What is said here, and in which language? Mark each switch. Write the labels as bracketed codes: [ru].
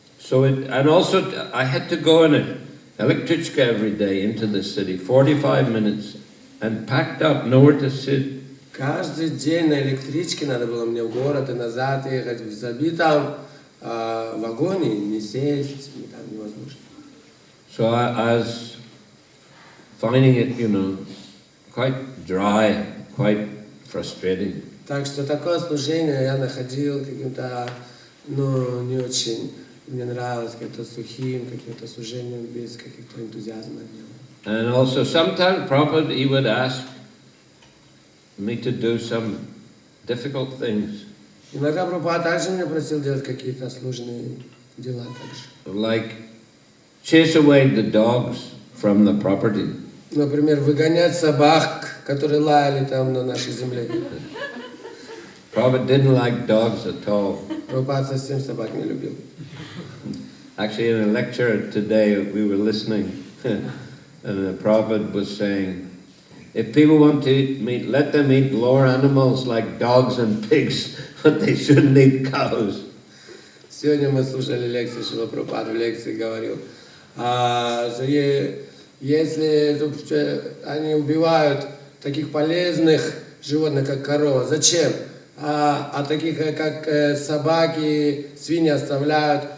[en] And also I had to go in an electrichka every day into the city, 45 minutes, and packed up, nowhere to sit. [ru] Каждый день на электричке надо было мне в город и назад ехать в забитом вагоне, не сесть, там невозможно. [en] So I was finding it, quite dry, quite frustrating. [ru] Так что такое служение я находил каким-то, не очень, мне нравилось каким-то сухим, каким-то служением без каких-то энтузиазма. [en] And also sometimes Prabhupada, he would ask me to do some difficult things. [ru] Иногда Прабхупада также меня просил делать какие-то сложные дела также. [en] Like chase away the dogs from the property. [ru] Например, выгонять собак, которые лаяли там на нашей земле. [en] Prabhupada didn't like dogs at all. [ru] Прабхупада совсем собак не любил. [en] Actually, in a lecture today, we were listening, and the Prabhupada was saying, if people want to eat meat, let them eat lower animals like dogs and pigs, but they shouldn't eat cows. [ru] Сегодня мы слушали лекцию Шрилы Прабхупады, в лекции говорил, что если они убивают таких полезных животных, как корова, зачем? А таких, как собаки, свиньи оставляют.